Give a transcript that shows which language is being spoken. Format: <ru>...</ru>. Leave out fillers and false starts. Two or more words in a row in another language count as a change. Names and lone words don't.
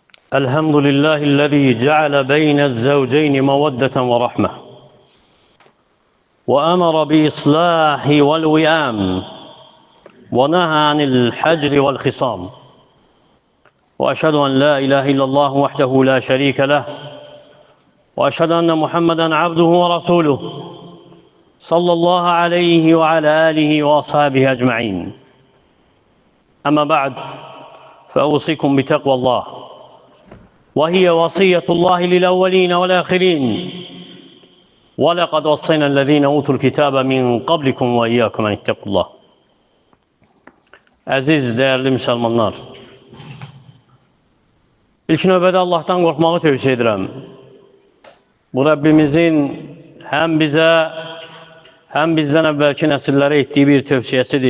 <ar>الحمد لله الذي جعل بين الزوجين مودة ورحمة وأمر بإصلاح والوئام ونهى عن الحجر والخصام، وأشهد أن لا إله إلا الله وحده لا شريك له، وأشهد أن محمدًا عبده ورسوله صلى الله عليه وعلى آله وأصحابه أجمعين. أما بعد، فأوصيكم بتقوى الله، وهي وصية الله للأولين والآخرين، ولقد وصينا الذين أوتوا الكتاب من قبلكم وإياكم أن اتقوا الله.</ar> <az>Əziz, değerli Müslümanlar, ilk növbədə Allah'tan qorxmağı tövsiyə edirəm. Bu Rabbimizin həm bizə, həm bizdən əvvəlki nəsillərə etdiyi bir tövsiyəsidir.</az>